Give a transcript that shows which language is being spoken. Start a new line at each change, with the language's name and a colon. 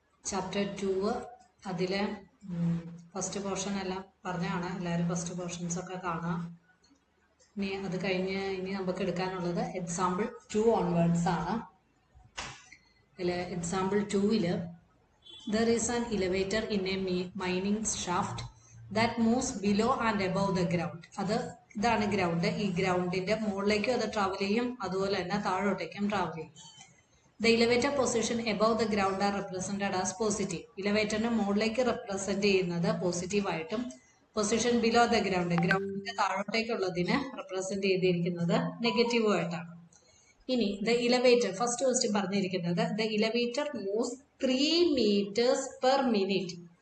Malayalam: Chapter 2 അതിലെ first portion എല്ലാം പറഞ്ഞാണ്. എല്ലാവരും ഫസ്റ്റ് പോർഷൻസ് ഒക്കെ കാണാം. ഇനി അത് കഴിഞ്ഞ് ഇനി നമുക്ക് എടുക്കാനുള്ളത് എക്സാമ്പിൾ 2 ഓൺവേർഡ്സ് ആണ്.
English: അതിൽ example 2 there is an elevator in a mining shaft that moves below and above the ground.
Malayalam: ഇതാണ് ഗ്രൗണ്ട്. ഈ ഗ്രൗണ്ടിന്റെ മുകളിലേക്കും അത് ട്രാവൽ ചെയ്യും, അതുപോലെ തന്നെ താഴോട്ടേക്കും ട്രാവൽ ചെയ്യും.
English: The elevator position above the ground are represented as positive.
Malayalam: ഇലവേറ്ററിന്റെ മുകളിലേക്ക് റെപ്രസെന്റ് ചെയ്യുന്നത് പോസിറ്റീവ് ആയിട്ടും,
English: position below the
Malayalam: ഗ്രൗണ്ടിന്റെ താഴോട്ടേക്കുള്ളതിന് റെപ്രസെന്റ് ചെയ്തിരിക്കുന്നത് നെഗറ്റീവും ആയിട്ടാണ്.
English: ഇനി the elevator first question പറഞ്ഞിരിക്കുന്നത് the elevator moves 3 meters per minute.